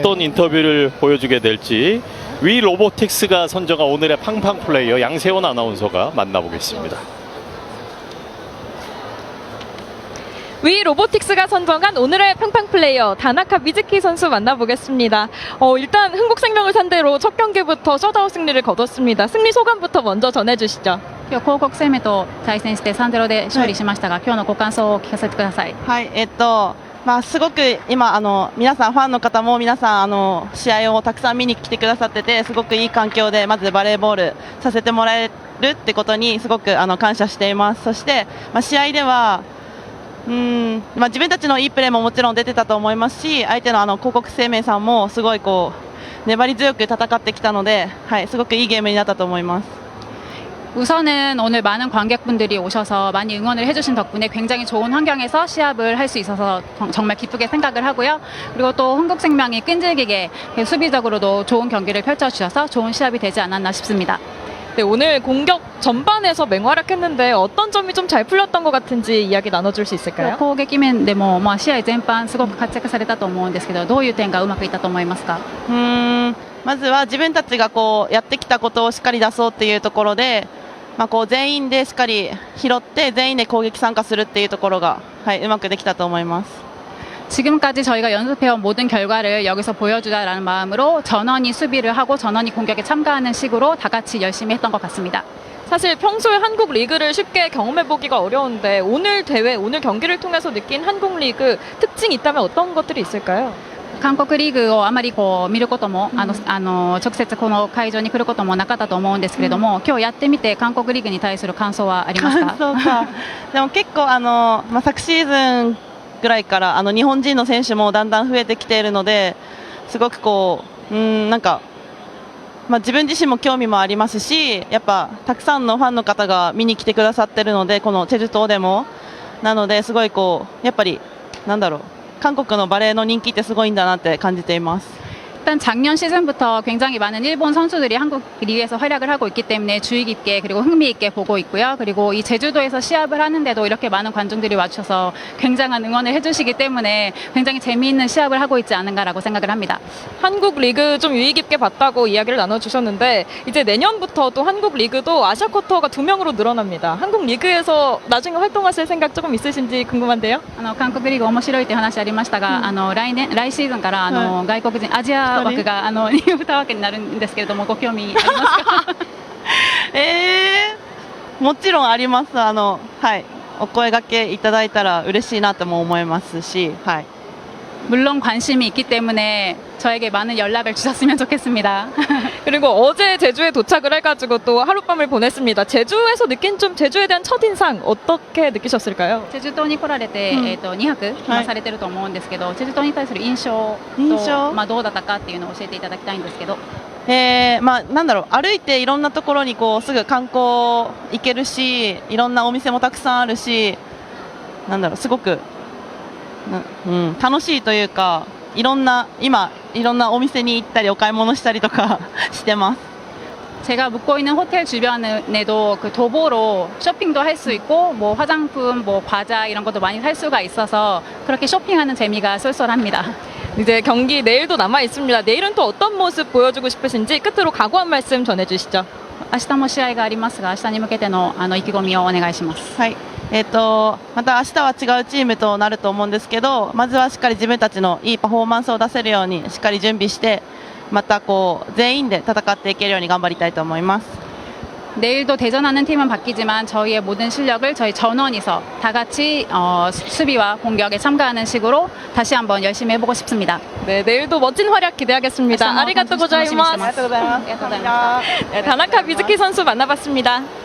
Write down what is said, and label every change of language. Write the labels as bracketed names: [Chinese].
[Korean] 어떤 인터뷰를 보여주게 될지 위 로보틱스가 선정한 오늘의 팡팡 플레이어 양세원 아나운서가 만나보겠습니다. 위 로보틱스가 선정한 오늘의 팡팡 플레이어 다나카 미즈키 선수 만나보겠습니다. 일단 흥국생명을 상대로 첫 경기부터 셧아웃 승리를 거뒀습니다. 승리 소감부터 먼저 전해주시죠. [Japanese] 今日広告生命と対戦して3-0で勝利しましたが、今日のご感想を聞かせてください。はい、すごく今皆さんファンの方も皆さん試合をたくさん見に来てくださってて、すごくいい環境でまずバレーボールさせてもらえるってことにすごく感謝しています。そして、試合では自分たちのいいプレーももちろん出てたと思いますし、相手の広告生命さんもすごい粘り強く戦ってきたので、はい、すごくいいゲームになったと思います。 [Korean] 우선은 오늘 많은 관객분들이 오셔서 많이 응원을 해주신 덕분에 굉장히 좋은 환경에서 시합을 할 수 있어서 정말 기쁘게 생각을 하고요. 그리고 또 흥국생명이 끈질기게 수비적으로도 좋은 경기를 펼쳐주셔서 좋은 시합이 되지 않았나 싶습니다. 네, 오늘 공격 전반에서 맹활약했는데 어떤 점이 좀 잘 풀렸던 것 같은지 이야기 나눠줄 수 있을까요? [Japanese] 攻撃面でも、試合全般すごく活躍されたと思うんですけど、どういう点がうまくいったと思いますか？まずは自分たちがやってきたことをしっかり出そうっていうところで、全員でしっかり拾って全員で攻撃参加するっていうところが、はい、うまくできたと思います。 [Korean] 지금까지 저희가 연습해온 모든 결과를 여기서 보여주자라는 마음으로 전원이 수비를 하고 전원이 공격에 참가하는 식으로 다 같이 열심히 했던 것 같습니다. 사실 평소에 한국 리그를 쉽게 경험해보기가 어려운데 오늘 대회, 오늘 경기를 통해서 느낀 한국 리그 특징이 있다면 어떤 것들이 있을까요? [Japanese] 韓国リーグをあまり見ることも、直接この会場に来ることもなかったと思うんですけれども、今日やってみて韓国リーグに対する感想はありますか？そうか。でも結構昨シーズンぐらいから日本人の選手もだんだん増えてきているので、すごくなんか自分自身も興味もありますし、やっぱたくさんのファンの方が見に来てくださってるので、このチェジュ島でもなのですごいやっぱりなんだろう。韓国のバレーの人気ってすごいんだなって感じています。 [Korean] 일단 작년 시즌부터 굉장히 많은 일본 선수들이 한국 리그에서 활약을 하고 있기 때문에 주의 깊게 그리고 흥미 있게 보고 있고요. 그리고 이 제주도에서 시합을 하는데도 이렇게 많은 관중들이 와주셔서 굉장한 응원을 해주시기 때문에 굉장히 재미있는 시합을 하고 있지 않은가라고 생각을 합니다. 한국 리그 좀 유의 깊게 봤다고 이야기를 나눠주셨는데 이제 내년부터 또 한국 리그도 아시아 쿼터가 2명으로 늘어납니다. 한국 리그에서 나중에 활동하실 생각 조금 있으신지 궁금한데요. [Japanese] 韓国リーグ面白いという話ありましたが、来シーズンから外国人アジア枠が2枠になるんですけれども、ご興味ありますか？もちろんあります。はい、お声掛けいただいたら嬉しいなとも思いますし、はい。 [Korean] 물론 관심이 있기 때문에 저에게 많은 연락을 주셨으면 좋겠습니다. 그리고 어제 제주에 도착을 해가지고 또 하룻밤을 보냈습니다. 제주에서 느낀 좀 제주에 대한 첫인상 어떻게 느끼셨을까요? [Japanese] チェジュ島に来られて、2泊されてると思うんですけど、チェジュ島に対する印象と、どうだったかっていうのを教えていただきたいんですけど。なんだろう、歩いていろんなところにすぐ観光行けるし、いろんなお店もたくさんあるし、なんだろう、すごく楽しいというか、今いろんなお店に行ったりお買い物したりとかしてます。 [Korean] 제가 묵고 있는 호텔 주변에도 그 도보로 쇼핑도 할 수 있고, 뭐 화장품, 뭐 과자 이런 것도 많이 살 수가 있어서 그렇게 쇼핑하는 재미가 쏠쏠합니다. 이제 경기 내일도 남아 있습니다. 내일은 또 어떤 모습 보여주고 싶으신지 끝으로 각오 한 말씀 전해주시죠. [Japanese] 明日も試合がありますが、明日に向けての意気込みをお願いします。はい。また明日は違うチームとなると思うんですけど、まずはしっかり自分たちのいいパフォーマンスを出せるようにしっかり準備して、また全員で戦っていけるように頑張りたいと思います。 [Korean] 내일도 대전하는 팀은 바뀌지만 저희의 모든 실력을 저희 전원이서 다 같이 수비와 공격에 참가하는 식으로 다시 한번 열심히 해보고 싶습니다. 네, 내일도 멋진 활약 기대하겠습니다. [Japanese] 아리가또 고자이마스. [Korean] 네, 다나카 미즈키 선수 만나봤습니다.